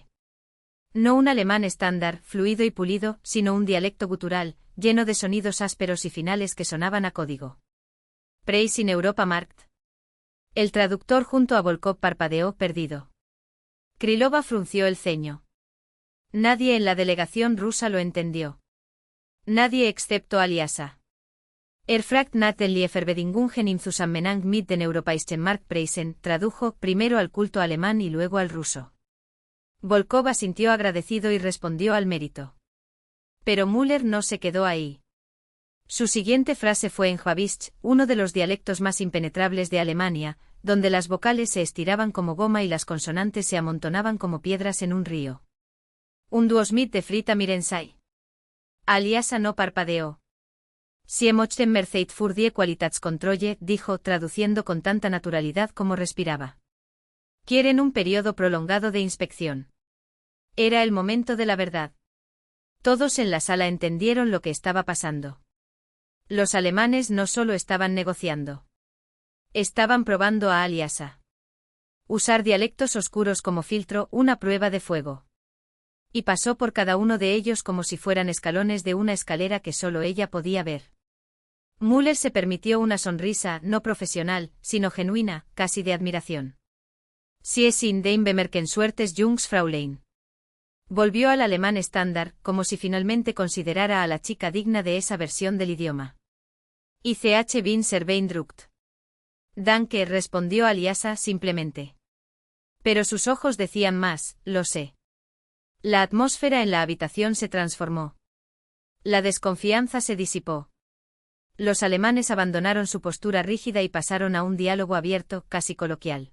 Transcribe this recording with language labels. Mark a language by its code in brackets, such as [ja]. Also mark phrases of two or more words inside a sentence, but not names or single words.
[es] No un alemán estándar, fluido y pulido, sino un dialecto gutural, lleno de sonidos ásperos y finales que sonaban a código. [de] Preis in Europa Markt. [es] El traductor junto a Volkov parpadeó, perdido. Krylova frunció el ceño. Nadie en la delegación rusa lo entendió. Nadie excepto Alyasa. [de] Fragt nach den Lieferbedingungen im Zusammenhang mit den europäischen Marktpreisen, [es] tradujo primero al culto alemán y luego al ruso. Volkov asintió agradecido y respondió al mérito. Pero Müller no se quedó ahí. Su siguiente frase fue en Schwabisch, uno de los dialectos más impenetrables de Alemania, donde las vocales se estiraban como goma y las consonantes se amontonaban como piedras en un río. Un duosmit de frita mirensai. Alyasa no parpadeó. [de] Sie möchten Merzeit für die Qualitätskontrolle, [es] dijo, traduciendo con tanta naturalidad como respiraba. Quieren un periodo prolongado de inspección. Era el momento de la verdad. Todos en la sala entendieron lo que estaba pasando. Los alemanes no solo estaban negociando. Estaban probando a Alyasa. Usar dialectos oscuros como filtro, una prueba de fuego. Y pasó por cada uno de ellos como si fueran escalones de una escalera que solo ella podía ver. Müller se permitió una sonrisa, no profesional, sino genuina, casi de admiración. [de] Sie sind ein bemerkenswertes junges Fräulein. [es] Volvió al alemán estándar, como si finalmente considerara a la chica digna de esa versión del idioma. [de] Ich bin sehr beeindruckt. Danke, [es] respondió Alyasa simplemente. Pero sus ojos decían más, lo sé. La atmósfera en la habitación se transformó. La desconfianza se disipó. Los alemanes abandonaron su postura rígida y pasaron a un diálogo abierto, casi coloquial.